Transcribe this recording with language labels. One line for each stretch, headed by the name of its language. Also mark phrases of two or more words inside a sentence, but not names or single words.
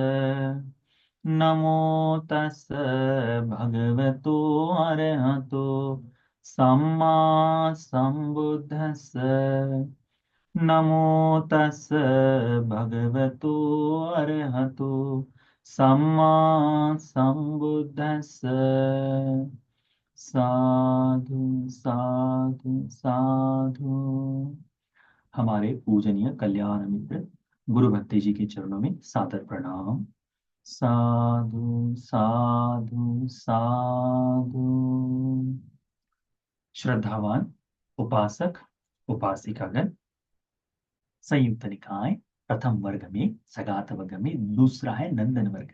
Pali: नमो तस् भगवतो अरहतो सम्मा सम्बुद्धस्स। नमो तस् भगवतो अरहतो सम्मा सम्बुद्धस्स। साधु साधु साधु।
Hindi: हमारे पूजनीय कल्याण मित्र गुरु भक्ति जी के चरणों में सादर प्रणाम।
Pali: साधु साधु साधु।
Hindi: श्रद्धावान उपासक उपासिकागण, संयुक्त निकाय प्रथम वर्ग में सगात वर्ग में दूसरा है नंदन वर्ग।